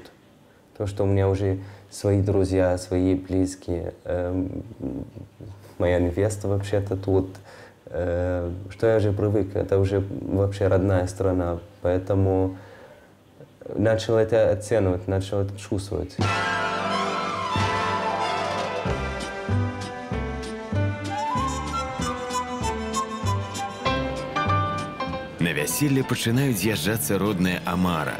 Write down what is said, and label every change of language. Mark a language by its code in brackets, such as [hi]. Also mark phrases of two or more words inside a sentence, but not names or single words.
[ru] То, что у меня уже свои друзья, свои близкие, моя невеста вообще-то тут. Что я уже привык, это уже вообще родная страна. Поэтому начал это оценивать, начал это чувствовать. [be] На вяселле пачынаюць з'язджацца родная Амара.